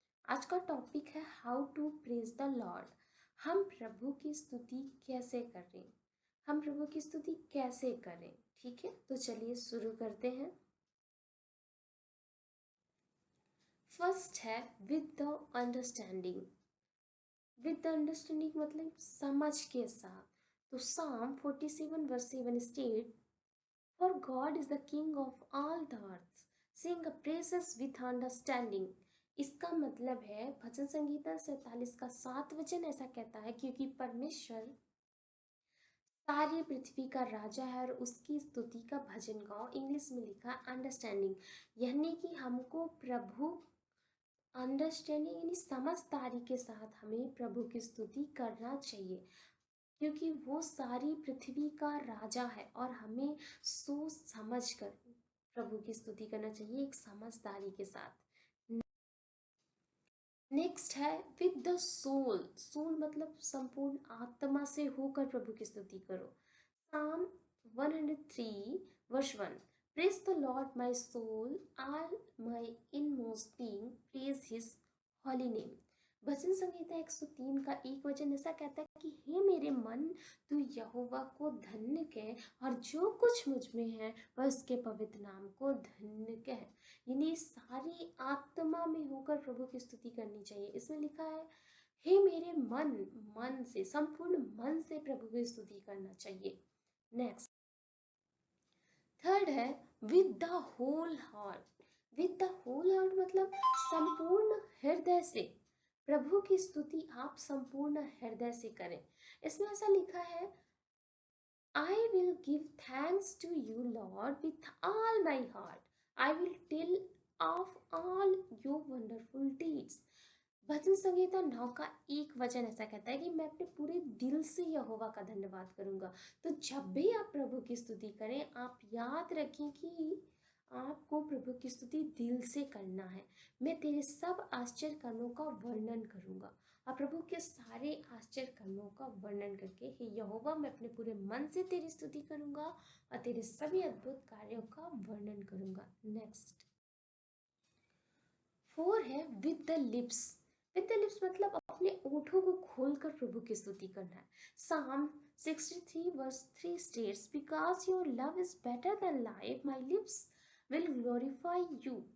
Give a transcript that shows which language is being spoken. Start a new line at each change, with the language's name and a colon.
Hindi: आज का टॉपिक है
English: How to praise the Lord.
Hindi: हम प्रभु की स्तुति कैसे करें, हम प्रभु की स्तुति कैसे करें। ठीक है, तो चलिए शुरू करते हैं। फर्स्ट है
English: With the understanding.
Hindi: With the understanding मतलब समझ के साथ।
English: तो Psalm 47 verse 7 state, For God is the King of all the earth. Sing praises with understanding.
Hindi: इसका मतलब है भजन संगीता 47 का 7 वचन ऐसा कहता है, क्योंकि परमेश्वर सारी पृथ्वी का राजा है और उसकी स्तुति का भजन गाओ। इंग्लिश में लिखा अंडरस्टैंडिंग, यानी कि हमको प्रभु अंडरस्टैंडिंग यानी समझदारी के साथ हमें प्रभु की स्तुति करना चाहिए, क्योंकि वो सारी पृथ्वी का राजा है और हमें सोच समझ कर प्रभु की स्तुति करना चाहिए, एक समझदारी के साथ। नेक्स्ट है
English: With the soul.
Hindi: सोल मतलब संपूर्ण आत्मा से होकर प्रभु की स्तुति करो।
English: Psalm 103 verse 1, Praise the Lord my soul, all my inmost being, praise his holy name.
Hindi: भजन संहिता 103 का 1 वचन ऐसा कहता है कि हे मेरे मन, तू यहोवा को धन्य कह और जो कुछ मुझ में है वह उसके पवित्र नाम को धन्य कह। यानी सारी आत्मा में होकर प्रभु की स्तुति करनी चाहिए। इसमें लिखा है हे मेरे मन, मन से, संपूर्ण मन से प्रभु की स्तुति करना चाहिए। नेक्स्ट थर्ड है
English: With the whole heart. With the whole heart
Hindi: मतलब संपूर्ण हृदय से प्रभु की स्तुति आप संपूर्ण हृदय से करें। इसमें ऐसा लिखा है
English: I will give thanks to you, Lord, with all my heart. I will tell of all your wonderful deeds.
Hindi: भजन संहिता 9 का 1 वचन ऐसा कहता है कि मैं अपने पूरे दिल से यहोवा का धन्यवाद करूंगा। तो जब भी आप प्रभु की स्तुति करें, आप याद रखें कि आपको प्रभु की स्तुति दिल से करना है। मैं तेरे सब आश्चर्य कर्मों का वर्णन करूंगा। और प्रभु के सारे आश्चर्य कर्मों का वर्णन करके हे यहोवा, मैं अपने पूरे मन से तेरी स्तुति करूंगा और तेरे सभी अद्भुत कार्यों का वर्णन करूंगा। नेक्स्ट 4 है
English: With the lips. With the lips
Hindi: मतलब अपने ओठों को खोलकर प्रभु की स्तुति करना है।
English: Psalm 63 verse 3 states, Because your love is better than life, my lips will glorify you.